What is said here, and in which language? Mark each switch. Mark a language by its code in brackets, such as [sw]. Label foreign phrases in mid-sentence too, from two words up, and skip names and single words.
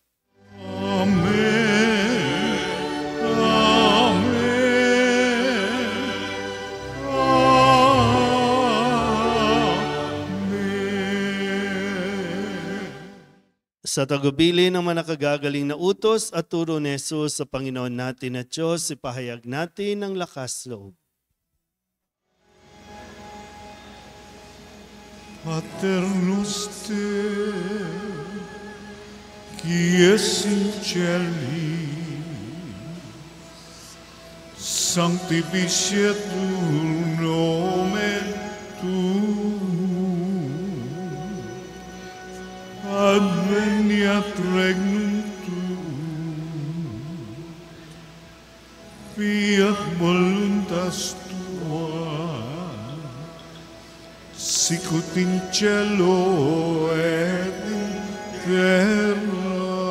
[tl] Amen. Amen. Amen. Sa tagubili ng manakagagaling na utos at turo ni Jesus sa Panginoon natin at Diyos, ipahayag natin ang lakas loob. [la] Pater noster, qui es in cieli, sanctificetur nomen tuum, adveniat regnum tuum, fiat voluntas tua, sicut in cielo et in terra.